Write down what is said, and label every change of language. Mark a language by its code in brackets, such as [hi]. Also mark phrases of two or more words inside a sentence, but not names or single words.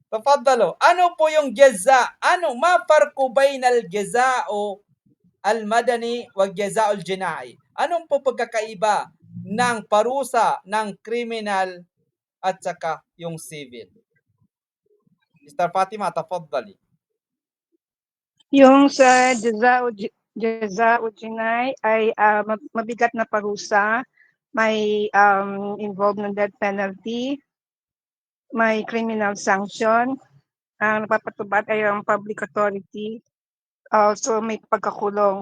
[tl] Tafaddalu. Ano po yung jaza? Ano? [ar] ما الفرق بين الجزاء المدني والجزاء الجنائي? [tl] Anong po pagkakaiba ng parusa ng kriminal at saka yung civil? Sister Fatima, tafaddali. Yung sa [ar] جزاء جنائي [tl] ay mabigat na parusa, may involved ng [en] death penalty, [tl] may [en] criminal sanction, [tl] ang napapatubad ay ang [en] public authority, [tl] also may pagkakulong.